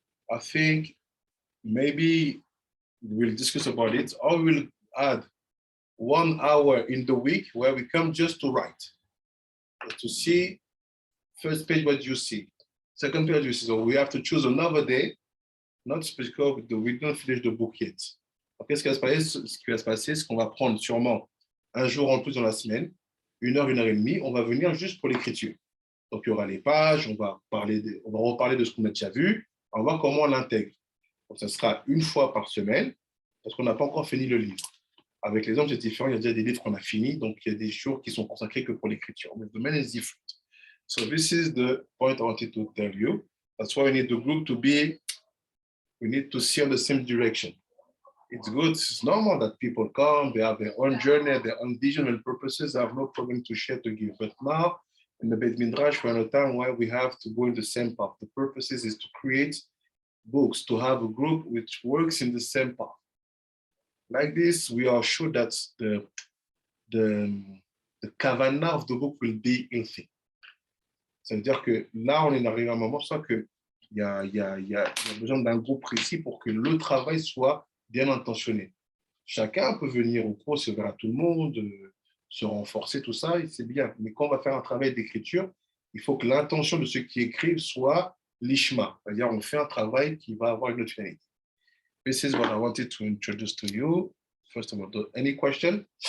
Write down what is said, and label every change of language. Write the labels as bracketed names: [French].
[English] I think maybe we'll discuss about it, or we'll add 1 hour in the week where we come just to write, to see first page what you see, second page you see. So we have to choose another day, not because we don't finish the book yet. [French] Okay, ce qui va se passer, c'est qu'on va prendre sûrement un jour en plus dans la semaine, 1 heure, 1 heure et demie, on va venir juste pour l'écriture. Donc il y aura les pages, on va reparler de ce qu'on a déjà vu, on va voir comment on l'intègre. Donc ça sera 1 fois par semaine, parce qu'on n'a pas encore fini le livre. Avec les hommes, c'est différent, il y a déjà des livres qu'on a finis, donc il y a des jours qui sont consacrés que pour l'écriture. Mais [English] the main is different. So this is the point I wanted to tell you. That's why we need the group to be, we need to see on the same direction. It's good, it's normal that people come, they have their own journey, their own vision and purposes. I have no problem to share, to give. But now, in the Beit Midrash, we're in a time where we have to go in the same path. The purposes is to create books, to have a group which works in the same path. Like this, we are sure that the kavanah of the book will be healthy. [French] Ça veut dire que là, on est arrivé à un moment, ça qu'il y a besoin d'un groupe précis pour que le travail soit bien intentionné. Chacun peut venir au cours, se verra tout le monde, se renforcer, tout ça, et c'est bien. Mais quand on va faire un travail d'écriture, il faut que l'intention de ceux qui écrivent soit l'ishma, c'est-à-dire on fait un travail qui va avoir une autre finalité. [English] This is what I wanted to introduce to you. First of all, any question?